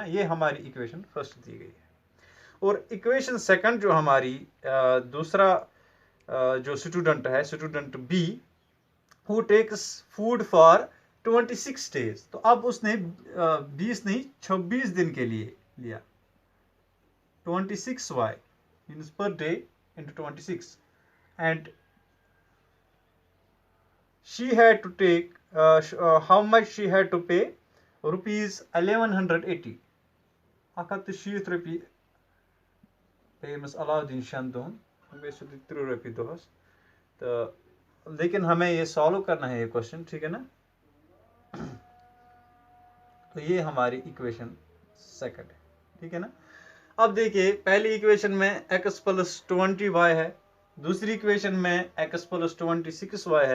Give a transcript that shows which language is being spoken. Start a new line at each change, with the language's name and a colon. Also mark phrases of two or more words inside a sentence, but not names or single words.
Hindi: ये हमारी
English: equation first
Hindi: दी गई है। और इक्वेशन सेकंड जो हमारी दूसरा जो स्टूडेंट है,
English: student B, who takes food for 26 days,
Hindi: तो अब उसने 20 नहीं 26 दिन के लिए लिया।
English: 26 y means per day into 26, and she had to take how much she had to pay rupees 1180।
Kashmiri: 170 रपी पे अमिस अलाउद्दीन शान दोहन, बे 30 रपी दोहस।
Hindi: तो लेकिन हमें ये सॉल्व करना है ये क्वेश्चन, ठीक है ना। तो ये हमारी इक्वेशन सेकंड है, ठीक है ना। अब देखिए पहली इक्वेशन में x प्लस 20y है, दूसरी इक्वेशन में x प्लस 26y है।